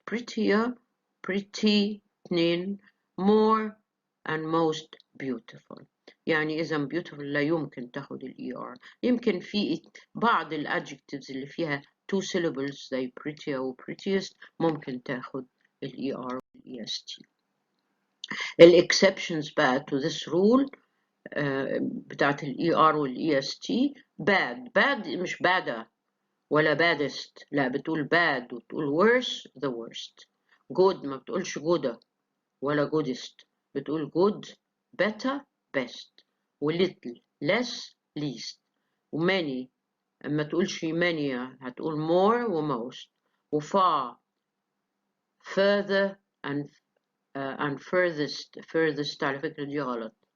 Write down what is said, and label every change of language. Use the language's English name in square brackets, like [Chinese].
[English] prettier pretty 2، more and most beautiful. [Arabic] يعني إذا beautiful لا يمكن تاخد ال ER. يمكن في بعض ال adjectives اللي فيها two syllables زي prettier و prettiest ممكن تاخد ال ER وال EST. ال exceptions بقى to this rule بتاعت ال ER وال EST. [English] bad [Arabic] مش [English] bad [Arabic] ولا [English] baddest، [Arabic] لا بتقول [English] bad [Arabic] وتقول [English] worse the worst. good [Arabic] ما بتقولش [English] good [Arabic] ولا [English] goodest، [Arabic] بتقول [English] good better best، و little less least. [Arabic] و many ما تقولش many هتقول more و most. و [English] far further and furthest [Arabic] على فكرة دي غلط.